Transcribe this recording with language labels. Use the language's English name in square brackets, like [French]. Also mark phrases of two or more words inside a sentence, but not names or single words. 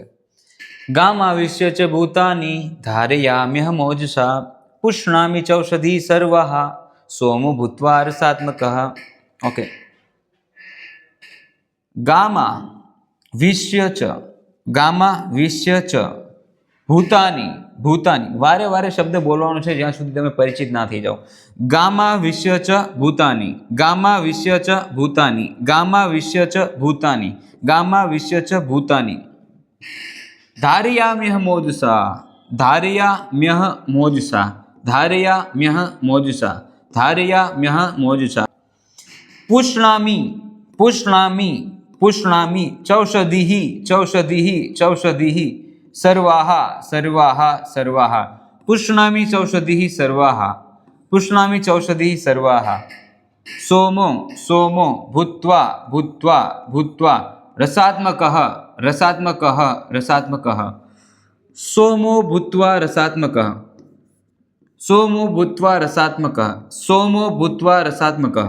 [Sanskrit] गामाविश्य च भूतानि धारयाम्यहमोजसा पुष्णामि चौषधी सर्वाः सोमो भूत्वा रसात्मकः। [Gujarati] ओके। [Sanskrit] गामाविश्य च भूतानि भूतानि [Gujarati] વારે વારે શબ્દ બોલવાનો છે જ્યાં સુધી તમે પરિચિત ના થઈ જાઓ। [Sanskrit] ગામાવિશ્ય ચ ભૂતાनि ગામાવિશ્ય ચ ભૂતાनि ગામાવિશ્ય ચ ભૂતાनि ગામાવિશ્ય ચ ભૂતાनि धारयाम्यह मोजसा धारयाम्यह मोजसा धारयाम्यह मोजसा धारयाम्यह मोजसा पुष्णामि पुष्णामि पुष्णामि चौषधिः चौषधिः चौषधिः सर्वाः सर्वाः सर्वाः पुष्णामि चौषधिः सर्वाः पुष्णामि चौषधिः सर्वाः सोमो सोमो भूत्वा भूत्वा भूत्वा रसात्मकः रसात्मकः रसात्मकः सोमो भूत्वा रसात्मकः सोमो भूत्वा रसात्मकः सोमो भूत्वा रसात्मकः।